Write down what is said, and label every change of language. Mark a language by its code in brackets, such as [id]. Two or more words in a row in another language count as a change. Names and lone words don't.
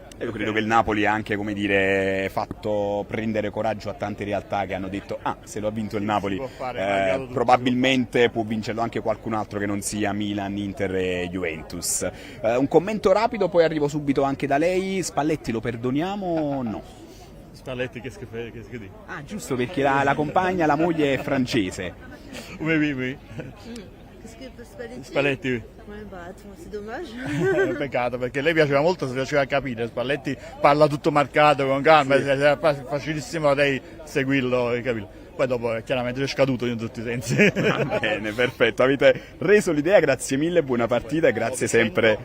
[it] Io credo che il Napoli ha anche, come dire, fatto prendere coraggio a tante realtà che hanno detto se lo ha vinto il Napoli probabilmente può vincerlo anche qualcun altro che non sia Milan, Inter e Juventus. Un commento rapido, poi arrivo subito anche da lei. Spalletti lo perdoniamo o no? Spalletti che dici? Ah, giusto, perché la compagna, la moglie è francese. [fr] Oui. Qu'est-ce que Spalletti? Spalletti, oui. Ouais, bah, c'est dommage. [it] Peccato, perché lei piaceva molto, si faceva capire, Spalletti parla tutto marcato, con calma, è facilissimo da lei seguirlo e capirlo. Poi dopo chiaramente è scaduto in tutti i sensi. Bene, perfetto, avete reso l'idea, grazie mille, buona partita e grazie sempre.